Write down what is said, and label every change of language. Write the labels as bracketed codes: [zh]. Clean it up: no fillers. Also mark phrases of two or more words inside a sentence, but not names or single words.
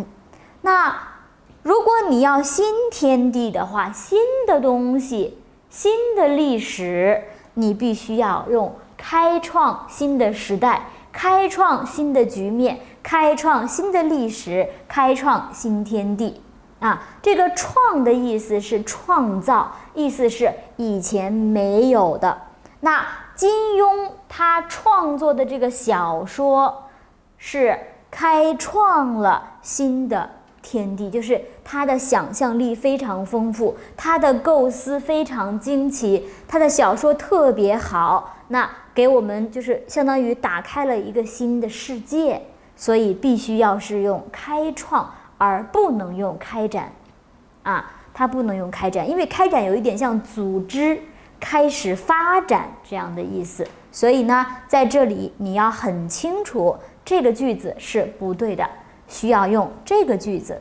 [zh] 那如果你要新天地的話，新的東西，新的歷史，你必須要用開創新的時代，開創新的局面，開創新的歷史，開創新天地這個創的意思是創造，意思是以前沒有的。那金庸他創作的這個小說是開創了新的天地，就是他的想象力非常豐富，他的構思非常驚奇，他的小說特別好，那給我們就是相當於打開了一個新的世界，所以必須要是用開創，而不能用開展它不能用開展，因為開展有一点像組織開始发展這樣的意思，所以呢，在這裡你要很清楚這個句子是不對的，需要用這個句子。